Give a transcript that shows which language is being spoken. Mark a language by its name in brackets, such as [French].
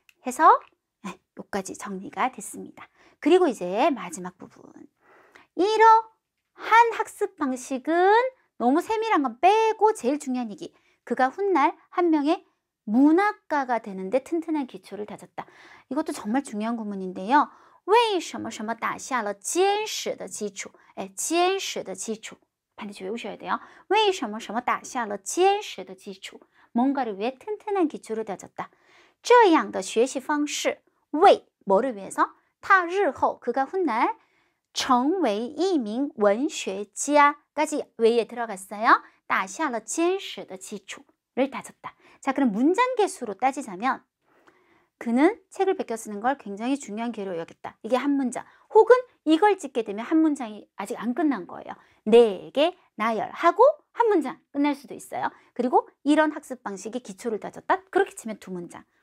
[Korean] 해서 여기까지 정리가 됐습니다. 그리고 이제 마지막 부분. 이러한 학습 방식은 너무 세밀한 건 빼고 제일 중요한 얘기. 그가 훗날 한 명의 문학가가 되는데 튼튼한 기초를 다졌다. 이것도 정말 중요한 구문인데요. [Chinese] 为什么什么打下了坚实的基础? 坚实的基础. [Korean] 반드시 외우셔야 돼요. [Chinese] 为什么什么打下了坚实的基础? [Korean] 뭔가를 위해 튼튼한 기초를 다졌다. [Chinese] 这样的学习方式为 [Korean] 뭐를 위해서? [Chinese] 他日后 [Korean] 그가 훗날 [Chinese] 成为一名文学家 [Korean] 까지 외에 들어갔어요. [Chinese] 打下了坚实的基础를 [Korean] 다졌다. 자, 그럼 문장 개수로 따지자면 그는 책을 베껴 쓰는 걸 굉장히 중요한 기회로 여겼다. 이게 한 문장. 혹은 이걸 찍게 되면 한 문장이 아직 안 끝난 거예요. 내게 나열하고 한 문장 끝날 수도 있어요. 그리고 이런 학습 방식의 기초를 다졌다. 그렇게 치면 두 문장.